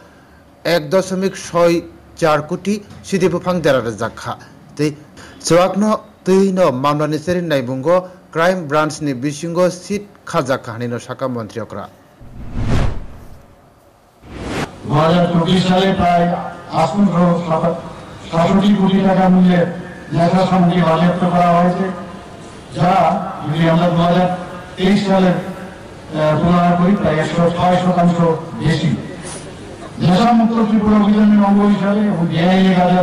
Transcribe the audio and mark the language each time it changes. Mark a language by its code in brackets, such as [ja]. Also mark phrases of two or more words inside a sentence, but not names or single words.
[trp] 1.64 कोटी सिदिबुफां देरार जाखा ते चवाकनो तैनो मामलानि सेरि नायबुंगो क्राइम ब्रांचनि बिसिंगो सीट खाजाखा हानिनो शाखा मन्त्रियक्रा [bn] 2024 সালে প্রায় 867 কোটি টাকা মূল্যের নেশা সামগ্রী বাজেয়াপ্ত করা হয়েছে যা যদি আমরা 2023 সালের তুলনা করি প্রায় 106% বেশি নেশামুক্ত ত্রিপুরা অভিযানের অঙ্গ হিসাবে এবং বেআইনি গাঁজার